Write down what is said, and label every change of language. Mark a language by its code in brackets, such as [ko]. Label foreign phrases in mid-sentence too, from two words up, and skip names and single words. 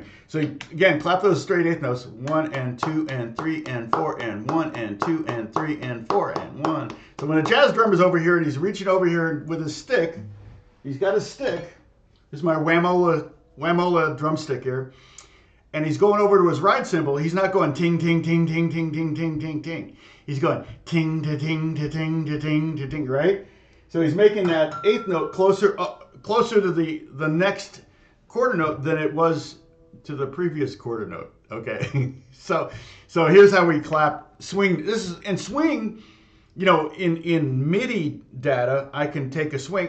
[en] So again, clap those straight 8th notes. 1 and 2 and 3 and 4 and 1 and 2 and 3 and 4 and 1. So when a jazz drummer's over here and he's reaching over here with his stick, he's got his stick. This is my whamola drumstick here. And he's going over to his ride cymbal. He's not going ting, ting, ting, ting, ting, ting, ting, ting, ting. He's going ting, ta, ting, ta, ting, ta, ting, ta, ting, right? So he's making that 8th note closer to the next quarter note than it was to the previous quarter note. Okay, so here's how we clap swing. Swing. In MIDI data, I can take a swing.